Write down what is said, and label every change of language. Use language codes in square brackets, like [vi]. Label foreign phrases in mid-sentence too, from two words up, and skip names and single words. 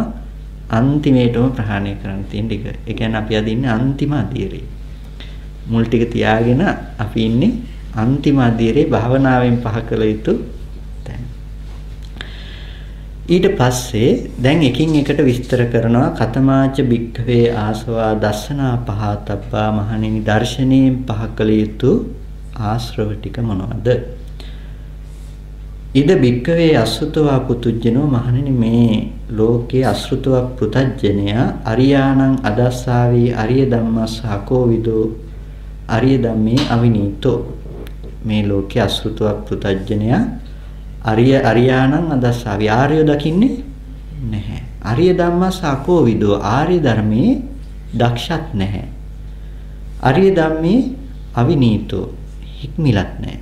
[si] අන්තිමේටම ප්‍රහාණය කරන්න තියෙන ටික. ඒ කියන්නේ අපි අද ඉන්නේ අන්තිම අධීරේ. මුල් ටික තියාගෙන අපි ඉන්නේ අන්තිම අධීරේ භාවනාවෙන් පහ කළ යුතු තැන. ඊට පස්සේ දැන් එකින් එකට විස්තර කරනවා [pi] කතමාච භික්ඛවේ ආසවා දස්සනා පහතබ්බා [si] මහණෙනි දර්ශනයෙන් පහ කළ යුතු ආශ්‍රව ටික මොනවද? [pi] ඉද භික්ඛවේ අසුතවා පුතුජනෝ [si] මහණෙනි මේ ලෝකේ අසෘතව පුතජනයා [pi] අරියාණං අදස්සාවේ අරිය ධම්මස්ස අකෝවිදෝ අරිය ධම්මේ අවිනීතෝ. [si] මේ ලෝකේ අසෘතව පුතජනයා [pi] අරියාණං අදස්සාවේ [si] ආර්ය දකින්නේ නැහැ. [pi] අරිය ධම්මස්ස අකෝවිදෝ [si] ආර්ය ධර්මයේ දක්ෂත් නැහැ. [pi] අරිය ධම්මේ අවිනීතෝ [si] හික්මිලත් නැහැ.